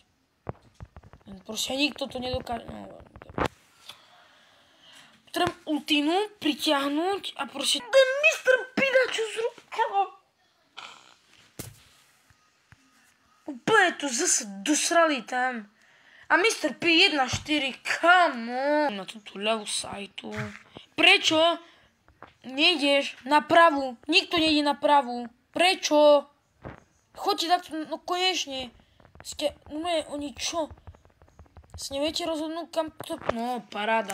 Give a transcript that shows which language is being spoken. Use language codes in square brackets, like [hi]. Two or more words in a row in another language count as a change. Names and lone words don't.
[sk] Proste nikto to nedokáže. No, treba ultinu pritiahnuť a proste... Ten Mr. Pida, čo zrúbkalo? Úplne tu zase dosrali tam. [en] A Mr. P 1.4, come on. [sk] Na túto ľavú sajtu. Prečo? Nejdeš na pravú. Nikto nejde na pravú. Prečo? Choďte takto, no konečne. No oni čo? Si neviete rozhodnúť kam to... No, paráda.